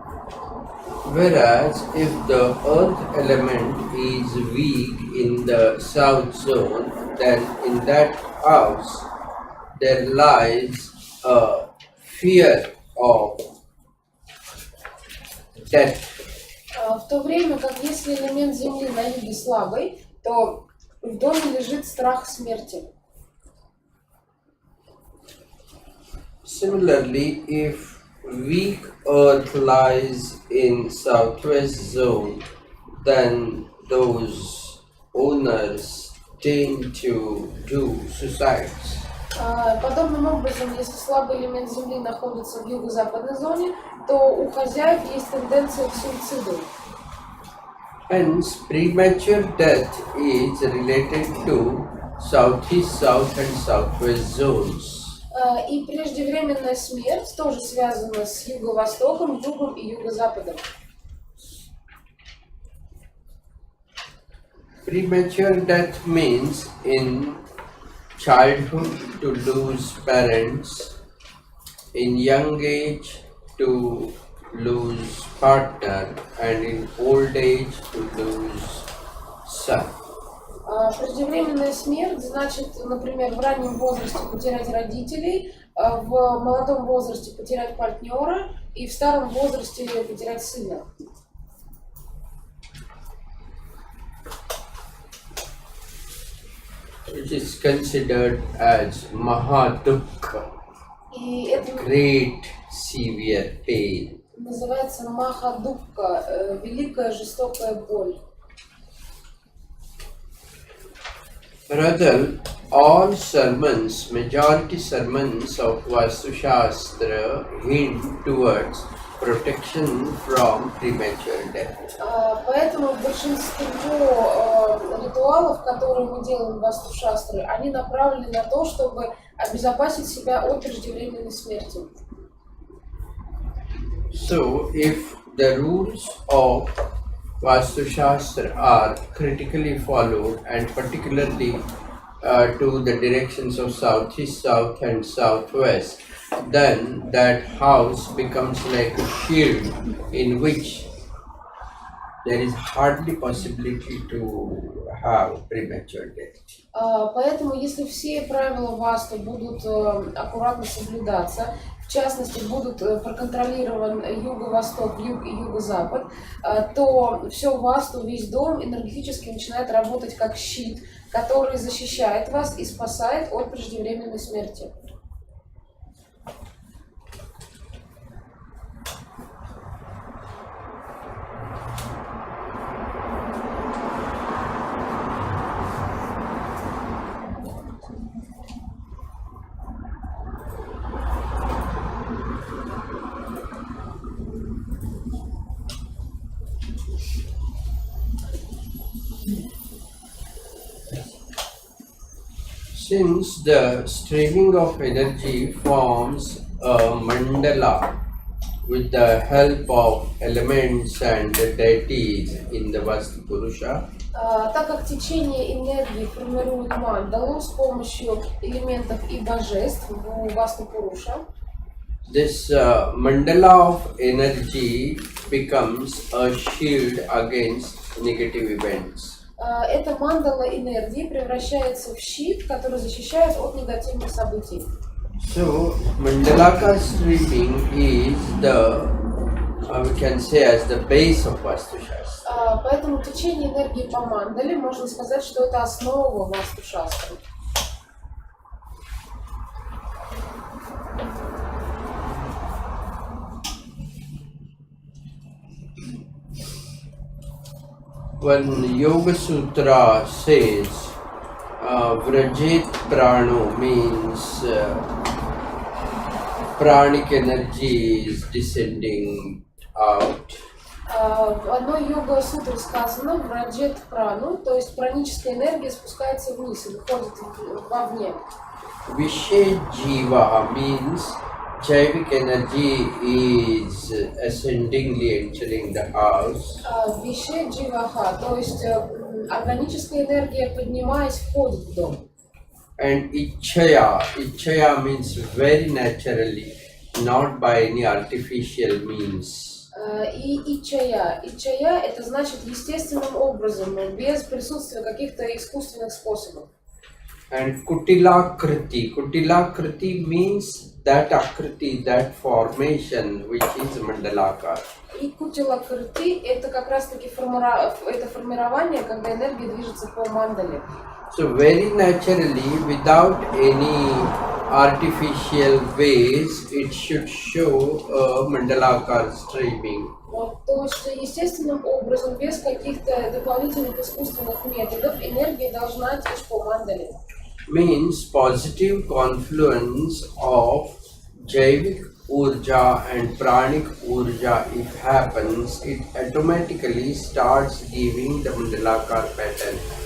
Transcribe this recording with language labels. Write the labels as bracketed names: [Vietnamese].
[English] Whereas if the earth element is weak in the south zone, then in that house there lies a fear of death. [Russian] В то время как если элемент Земли на юге слабый, то в доме лежит страх смерти. [English] Similarly, if weak earth lies in southwest zone, then those owners tend to do suicides. [Russian] Подобным образом, если слабый элемент Земли находится в юго-западной зоне, то у хозяев есть тенденция к суициду. [English] Hence, premature death is related to southeast, south and southwest zones. [Russian] И преждевременная смерть тоже связана с юго-востоком, югом и юго-западом. [English] Premature death means in childhood to lose parents, in young age to lose partner, and in old age to lose son. [Russian] Преждевременная смерть значит, например, в раннем возрасте потерять родителей, в молодом возрасте потерять партнера и в старом возрасте потерять сына. [English] Which is considered as Mahadukha, [Russian] И это [English] great severe pain. [Russian] называется Махадукка, великая жестокая боль. [English] Rather, all sermons, majority sermons of Vastу-Шастра hint towards protection from premature death. [Russian] Поэтому большинство ритуалов, которые мы делаем в Васту-Шастры, они направлены на то, чтобы обезопасить себя от преждевременной смерти. [English] So, if the rules of Vastу-Шастра are critically followed, and particularly to the directions of southeast, south and southwest, then that house becomes like a shield in which there is hardly possibility to have premature death. [Russian] Поэтому, если все правила Васту будут аккуратно соблюдаться, в частности, будут проконтролирован юго-восток, юг и юго-запад, то все Васту, весь дом энергетически начинает работать как щит, который защищает вас и спасает от преждевременной смерти. [English] Since the streaming of energy forms a mandala with the help of elements and deities in the Vastu-Purusha, [Russian] Так как течение энергии формирует мандалу с помощью элементов и божеств в Васту-Пуруша, [English] this mandala of energy becomes a shield against negative events. [Russian] эта мандала энергии превращается в щит, который защищает от негативных событий. [English] So, mandalaka streaming is the, we can say, as the base of Vastu-Шастра. [Russian] Поэтому течение энергии по мандале, можно сказать, что это основа Васту-Шастры. [English] When Yoga Sutra says Vrajet Prano means pranic energy is descending out. [Russian] В одной йога-сутре сказано «враджет прану», то есть праническая энергия спускается вниз и выходит вовне. [English] Vished Jiva means Jaivic energy is ascendingly entering the house. [Russian] Вишед дживаха, то есть органическая энергия, поднимаясь, входит в дом. [English] And Ichaya means very naturally, not by any artificial means. [Russian] И ичая это значит естественным образом, без присутствия каких-то искусственных способов. [English] And Kutilakriti means that akriti, that formation which is mandalakar. [Russian] И кутилакрити это как раз таки это формирование, когда энергия движется по мандале. [English] So very naturally, without any artificial ways, it should show a mandalakar streaming. [Russian] Вот, то есть естественным образом, без каких-то дополнительных искусственных методов, энергия должна течь по мандале. [English] Means positive confluence of Jaivik Urja and Pranic Urja, if happens, it automatically starts giving the mandalakar pattern.